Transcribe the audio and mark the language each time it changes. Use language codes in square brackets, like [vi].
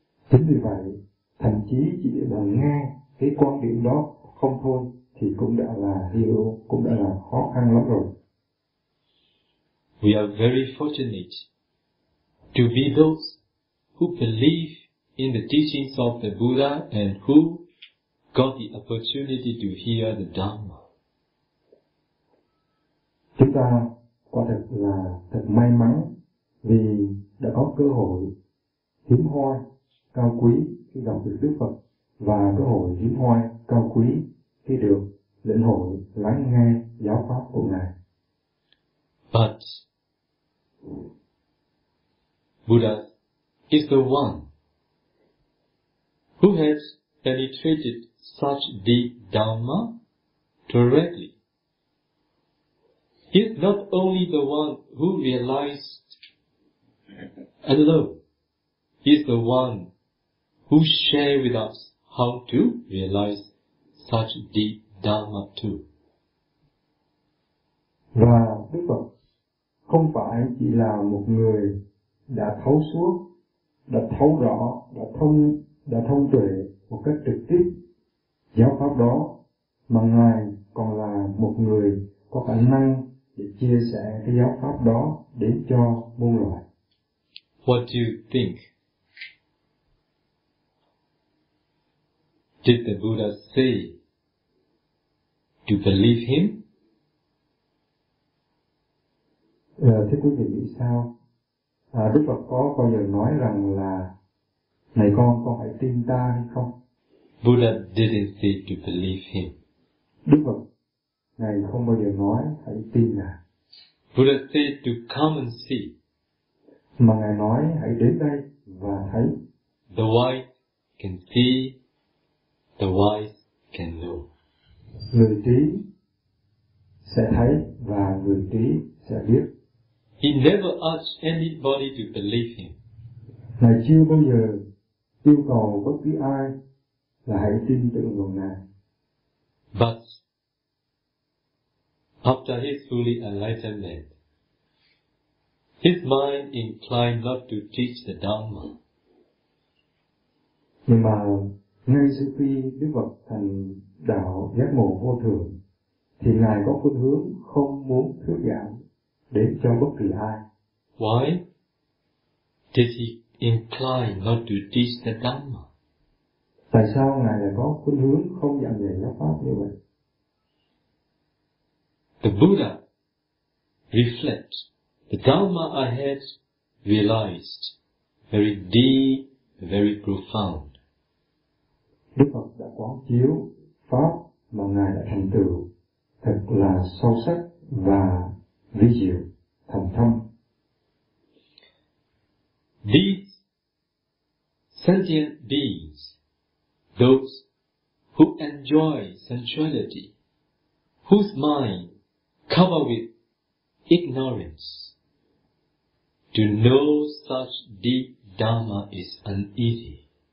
[vi] Chính vì vậy, thậm chí chỉ là nghe cái quan điểm đó không thôi thì cũng đã là hiểu, cũng đã là khó khăn lắm rồi. [en] We are very fortunate to be those who believe in the teachings of the Buddha and who got the opportunity to hear the Dharma. [vi] Chúng ta quả thật là thật may mắn vì đã có cơ hội hiếm hoi cao quý khi đọc được Đức Phật và cơ hội hiếm hoi cao quý khi được lĩnh hội lắng nghe giáo pháp của Ngài. [en] But Buddha is the one who has penetrated such deep Dharma directly. He is not only the one who realized alone, he is the one who shared with us how to realize such deep Dharma too. [vi] Và Đức Phật không phải chỉ là một người đã thấu suốt, đã thấu rõ, đã thông tuệ một cách trực tiếp giáo pháp đó, mà Ngài còn là một người có khả năng để chia sẻ cái giáo pháp đó đến cho muôn loài. [en] What do you think? Did the Buddha say to believe him? [vi] Thưa quý vị nghĩ sao? Đức Phật có bao giờ nói rằng là này con hãy tin ta hay không? [en] Buddha didn't say to believe him. [vi] Đức Phật, Ngài không bao giờ nói hãy tin Ngài. [en] Buddha said to come and see. [vi] Mà Ngài nói hãy đến đây và thấy. [en] The wise can see, the wise can know. [vi] Người trí sẽ thấy và người trí sẽ biết. [en] He never asked anybody to believe him. [vi] Ngài chưa bao giờ yêu cầu bất cứ ai là hãy tin tưởng vào Ngài. [en] But after his fully enlightenment, his mind inclined not to teach the Dharma. [vi] Nhưng mà ngay sau khi Đức Phật thành đạo giác ngộ vô thường, thì Ngài có phương hướng không muốn thuyết giảng đến cho bất kỳ ai. [en] Why did he incline not to teach the Dharma? [vi] Tại sao Ngài lại có khuynh hướng không giảng dạy giáo pháp như vậy? [en] The Buddha reflects the Dharma I had realized very deep, very profound. [vi] Đức Phật đã quán chiếu pháp mà Ngài đã thành tựu thật là sâu sắc và vi diệu, thầm thâm. [en] These sentient beings, those who enjoy sensuality, whose mind covered with ignorance, to know such deep Dharma is uneasy.